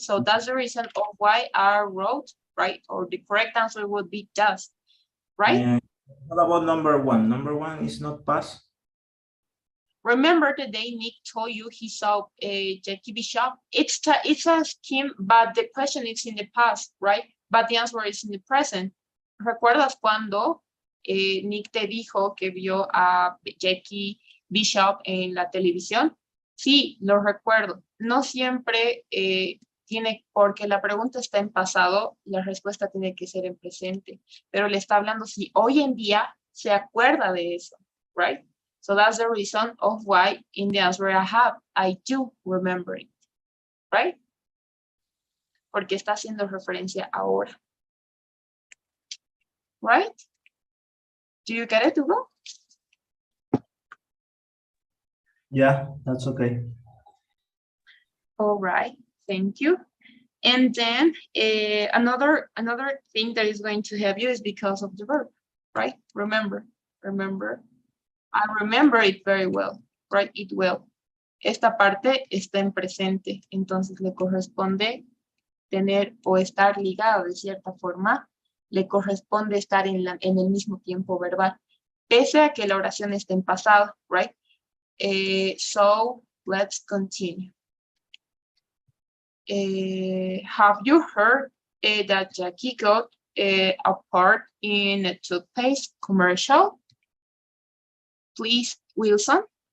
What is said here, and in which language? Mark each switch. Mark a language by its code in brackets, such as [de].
[en] So that's the reason of why I wrote, right? Or the correct answer would be just, right? And what about number 1? Number 1 is not past. Remember the day Nick told you he saw Jackie Bishop? It's a scheme, but the question is in the past, right? But the answer is in the present. [es] ¿Recuerdas cuando Nick te dijo que vio a Jackie Bishop en la televisión? Sí, lo recuerdo. No siempre tiene, porque la pregunta está en pasado, la respuesta tiene que ser en presente. Pero le está hablando si hoy en día se acuerda de eso, right? [en] So that's the reason of why in the answer I do remember it, right? [es] Porque está haciendo referencia ahora. [en] Right? Do you get it, Hugo? Yeah, that's okay. All right, thank you. And then another thing that is going to help you is because of the verb, right? Remember. I remember it very well, right? It well. [es] Esta parte está en presente, entonces le corresponde tener o estar ligado de cierta forma, le corresponde estar en el mismo tiempo verbal, pese a que la oración esté en pasado, right? [en] So let's continue. Have you heard that Jackie got a part in a toothpaste commercial? Please, Wilson.